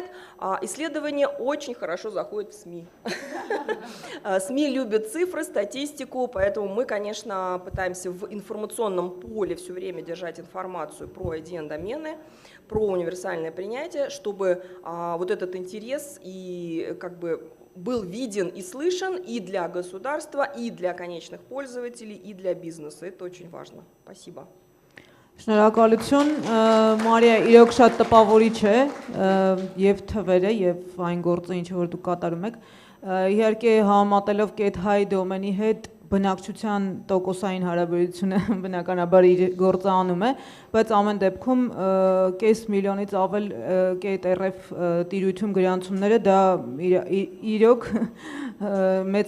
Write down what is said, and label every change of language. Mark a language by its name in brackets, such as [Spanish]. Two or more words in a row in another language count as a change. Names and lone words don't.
[Russian] Исследования очень хорошо заходят в СМИ. СМИ любят цифры, статистику, поэтому мы, конечно, пытаемся в информационном поле все время держать информацию про IDN-домены, про универсальное принятие, чтобы вот этот интерес и как бы был виден и слышен и для государства, и для конечных пользователей, и для бизнеса. Это очень важно. Спасибо. [Armenian] Շնորհակալություն, Մարիա, իրոք շատ տպավորիչ է եւ թվերը եւ այն գործը, ինչ որ դուք կատարում եք։ Իհարկե համատելով Get-High դոմենի հետ բնակչության տոկոսային հարաբերությունը բնականաբար իր գործը անում է, բայց ամեն դեպքում կես միլիոնից ավել Get-RF տիրույթում գրանցումները դա իրոք մեծ